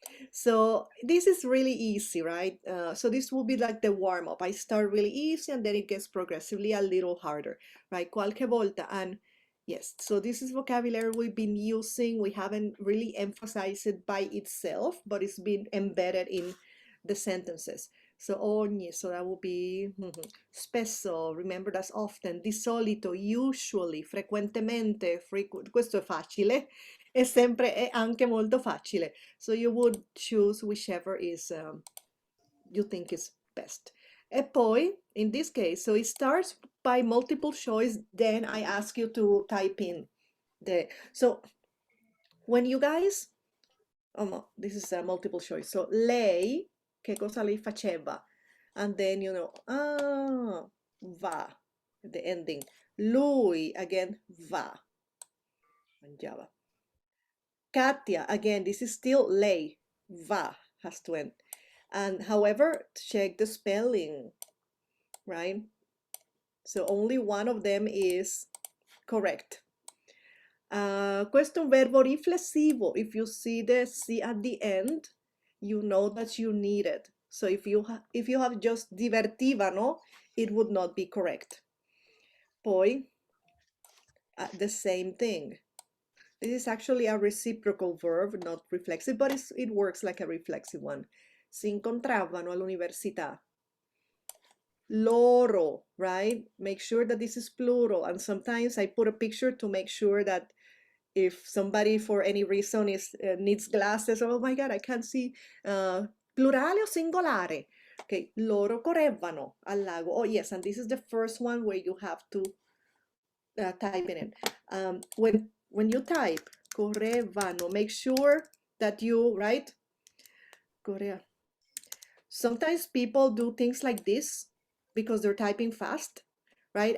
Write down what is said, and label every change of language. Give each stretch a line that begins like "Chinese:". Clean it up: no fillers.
English: So this is really easy, right? So this will be like the warm-up. I start really easy and then it gets progressively a little harder, right?
Italian: Qualche volta.
English: And yes, so this is vocabulary we've been using. We haven't really emphasized it by itself, but it's been embedded in the sentences.
Italian: So ogni,
English: so that will be
Italian: spesso,
English: remember that's often,
Italian: di solito,
English: usually,
Italian: frequentemente, questo è facile, è sempre, è anche molto facile.
English: So you would choose whichever is you think is best.
Italian: E poi,
English: in this case, so it starts by multiple choice, then I ask you to type in the, so when you guys, oh no, this is a multiple choice.
Italian: So lei, che cosa lei faceva?
English: And then, you know, va, the ending.
Italian: Lui,
English: again,
Italian: va. Mangiava.
English: Katia, again, this is still lei, va, has to end. And however, check the spelling, right? So only one of them is correct.
Italian: Questo è un verbo riflessivo.
English: If you see the C at the end, you know that you need it. So if you have just divertivano, it would not be correct. Poi, the same thing. This is actually a reciprocal verb, not reflexive, but it works like a reflexive one.
Italian: Si incontravano all'università. Loro,
English: right? Make sure that this is plural. And sometimes I put a picture to make sure that if somebody for any reason needs glasses, oh my God, I can't see,
Italian: plurale o singolare?
English: Okay,
Italian: loro correvano al lago.
English: Oh yes, and this is the first one where you have to type in it. When you type correvano, make sure that you, right? Correa. Sometimes people do things like this because they're typing fast, right?